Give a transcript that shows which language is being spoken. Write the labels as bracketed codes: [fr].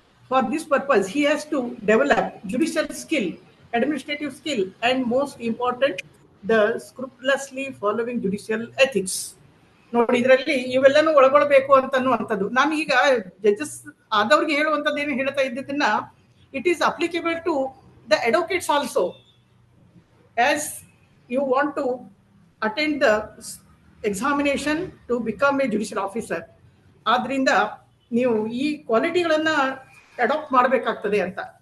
[en] For this purpose, he has to develop judicial skill, administrative skill, and most important, the scrupulously following judicial ethics. [kn] ನೋಡಿ, ಇದರಲ್ಲಿ ಇವೆಲ್ಲನೂ ಒಳಗೊಳ್ಳಬೇಕು ಅಂತನ್ನುವಂಥದ್ದು. ನಾನು ಈಗ judges ಆದವ್ರಿಗೆ ಹೇಳುವಂಥದ್ದು ಏನು ಹೇಳ್ತಾ ಇದ್ದಿದ್ದನ್ನ, [en] It is applicable to the advocates also. As you want to attend the examination to become a judicial officer, [kn] ಆದ್ರಿಂದ ನೀವು ಈ ಕ್ವಾಲಿಟಿಗಳನ್ನ ಅಡಾಪ್ಟ್ ಮಾಡಬೇಕಾಗ್ತದೆ ಅಂತ.